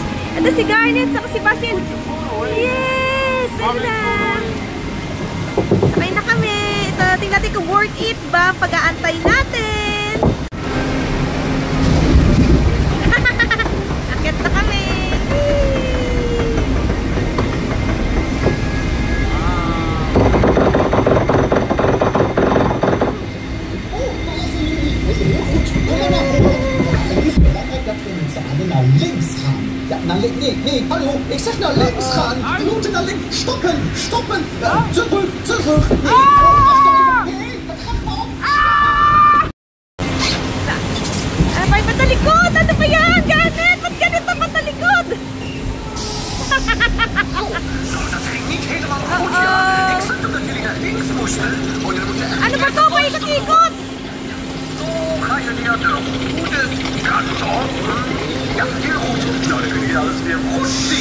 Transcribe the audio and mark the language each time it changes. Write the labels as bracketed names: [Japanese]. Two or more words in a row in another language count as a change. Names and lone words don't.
[Filipino] Ito si Garnet, saka si Basil. Yes! Ano na? Sakay na kami. Ito, tingnan natin kung [English] worth it [Filipino] ba pag-aantay natin. Akit na kami. [Dutch] Naar links gaan. Ja, naar links. Nee, hallo. Ik zeg naar links gaan. We moeten naar links. Stoppen, stoppen. Terug, terug. Nee, wacht even. Nee, dat gaat fout. [Filipino] Ano ba yung matalikod? Ano ba yan? Ganet! Ba't ganito matalikod? [Dutch] Dat ging niet helemaal goed, ja. Ik snap dat jullie naar links moesten. Maar jullie moeten echt... [Filipino] Ano ba to? Paikot-ikot! [Dutch] Zo ga je naar de goede kant op. Ja, heel goed. Nou, dan kunnen jullie alles weer goed zien.